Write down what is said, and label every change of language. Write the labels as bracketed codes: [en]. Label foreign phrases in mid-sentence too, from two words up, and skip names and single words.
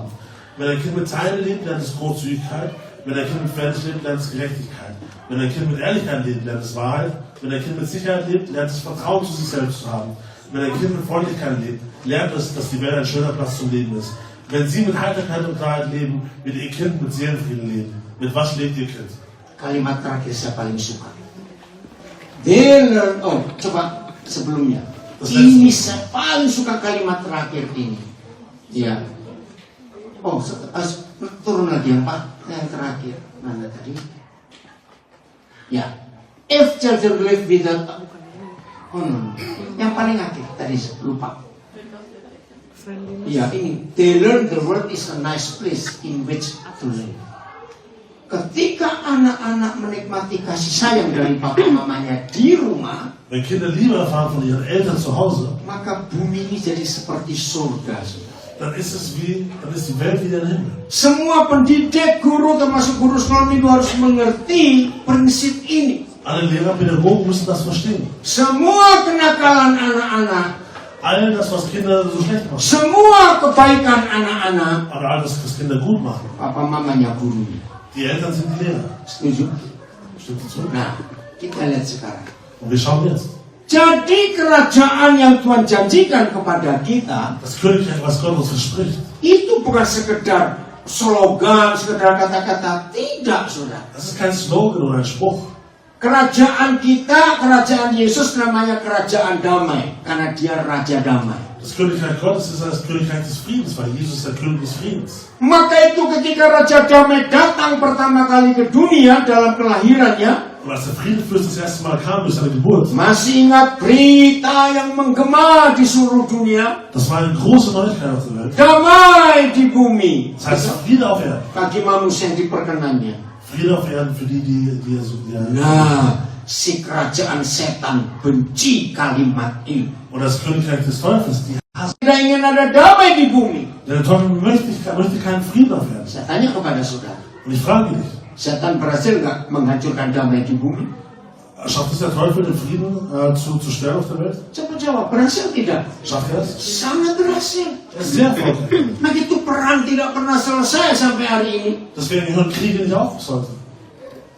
[de] Wenn ein Kind mit Teilen lebt, lernt es Großzügigkeit. Wenn ein Kind mit Fairness lebt, lernt es Gerechtigkeit. Wenn ein Kind mit Ehrlichkeit lebt, lernt es Wahrheit. Wenn ein Kind mit Sicherheit lebt, lernt es Vertrauen zu sich selbst zu haben. Wenn ein Kind mit Freundlichkeit lebt, lernt es, dass die Welt ein schöner Platz zum Leben ist. Wenn Sie mit Heiterkeit und Klarheit leben, wird Ihr Kind mit Seelenfrieden leben. Mit was lebt Ihr Kind? [id] Kalimat terakhir saya paling suka. [en] They learn, [id] oh coba sebelumnya. Ini saya paling suka kalimat terakhir ini. Ya. Oh turun lagi yang terakhir. Mana tadi? Ya. [en] If children live without. Oh no. [id] Yang paling akhir tadi lupa. Ya ini. [en] They learn the world is a nice place in which to live. [id] Ketika anak-anak menikmati kasih sayang dari papa mamanya di rumah, [de] wenn Kinder Liebe erfahren von ihren Eltern zu Hause, [id] maka bumi ini jadi seperti surga. [de] dann ist die Welt wie der Himmel. [id] Semua pendidik, guru termasuk guru sekolah minggu harus mengerti prinsip ini. [de] Alle Lehrer, Pädagogen müssen das verstehen. [id] Semua kenakalan anak-anak, [de] All das, was Kinder so schlecht machen, [id] semua kebaikan anak-anak, [de] aber all das, was Kinder gut machen, [id] papa mamanya gurunya. [de] die Eltern sind die Lehrer. [id] Setuju? [de] Stimmt das so? [id] Nah, kita lihat sekarang. [de] Und wir schauen jetzt. [id] Jadi kerajaan yang Tuhan janjikan kepada kita [de] Das Königreich, was Gott uns verspricht, [id] itu bukan sekedar slogan, sekedar kata-kata. Tidak, saudara. [de] das ist kein Slogan oder ein Spruch. [id] Kerajaan kita, kerajaan Yesus namanya kerajaan damai. Karena dia Raja Damai. [de] Das Königreich Gottes ist das Königreich des Friedens, weil Jesus ist der König des Friedens. [id] Maka itu ketika Raja Damai datang pertama kali ke dunia dalam kelahirannya, [de] Und als der Friedenfürst das erste Mal kam durch seine Geburt, [id] masih ingat berita yang menggema di seluruh dunia? [de] das war eine große Neuigkeit auf der Welt. [id] Damai di bumi. [de] Das heißt, Friede auf Erden. [id] Bagi manusia yang diperkenannya. [de] Friede auf Erden für die [id] Nah, si kerajaan setan benci kalimat ini. [de] Und das Königreich des Teufels, die hassen. [id] Tidak ingin ada damai di bumi. [de] Der Teufel möchte keinen Frieden auf Erden. [id] Saya tanya kepada saudara, [de] Und ich frage dich, [id] setan berhasil nggak menghancurkan damai di bumi? [de] schafft es der Teufel, den Frieden zu stören auf der Welt? [id] Coba jawab, berhasil tidak? [de] Schafft er das? [id] Sangat berhasil. [de] Er ist sehr erfolgreich. [id] Begitu perang tidak pernah selesai sampai hari ini. [de] Deswegen hören Kriege nicht auf bis heute.